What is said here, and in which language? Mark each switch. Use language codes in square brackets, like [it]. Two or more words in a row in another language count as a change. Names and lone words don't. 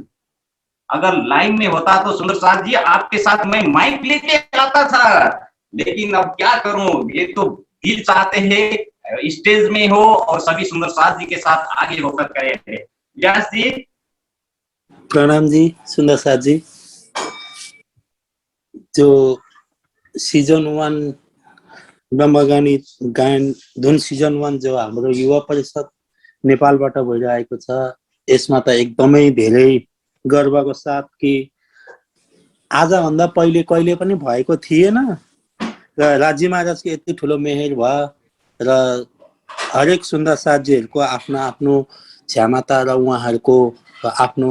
[hi] अगर लाइन में होता तो सुंदर साथ जी आपके साथ मैं माइक लेके आता था, लेकिन अब क्या करूं, ये तो दिल चाहते हैं स्टेज में हो और सभी सुंदर साथ जी के साथ आगे होकर करे। व्यास जी प्रणाम जी, सुंदर साथ जी। [ne] जो सीजन 1 ब्रह्मगानी गायन धुन सीजन 1 जो हाम्रो युवा परिषद नेपालबाट भइरहेको छ, यसमा त एकदमै धेरै गर्वको साथ कि आजभन्दा पहिले कहिले पनि भएको थिएन र राज्य महाराजको यति ठुलो मेहेर भयो र हरेक सुन्दर साथीहरूको आफ्नो आफ्नो क्षमता र उहाँहरूको आफ्नो